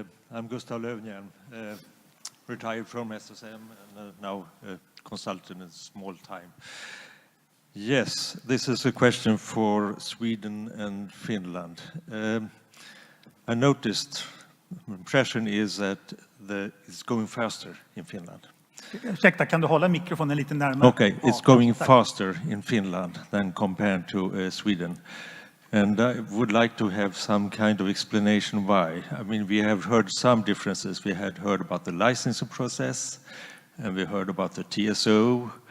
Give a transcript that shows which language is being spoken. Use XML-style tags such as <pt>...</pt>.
<en>I'm Gustav Lövnjärn, retired from SSM and now a consultant in small time. Yes, this is a question for Sweden and Finland. I noticed, the impression is that it's going faster in Finland.</en> <sv>Ursäkta, kan du hålla mikrofonen lite närmare?</sv> <en>Okay, it's going faster in Finland than compared to Sweden. And I would like to have some kind of explanation why. I mean, we have heard some differences. We had heard about the licensing process, and we heard about the TSO.</en>